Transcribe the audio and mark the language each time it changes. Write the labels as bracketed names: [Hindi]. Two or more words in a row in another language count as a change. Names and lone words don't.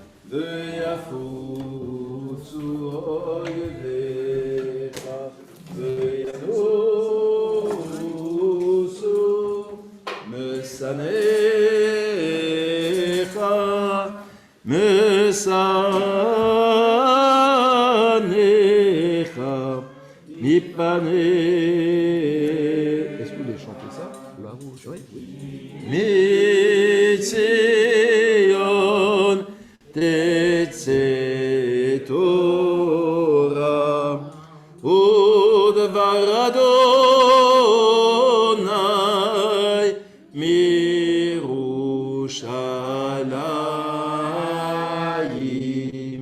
[Hebrew] ויפוצו אויביך וינוסו משנאיך משנאיך מפני. [French] Est-ce que vous voulez chanter ça? Oui. [Hebrew] מציון תצא תורה ודבר אדני מירושלים.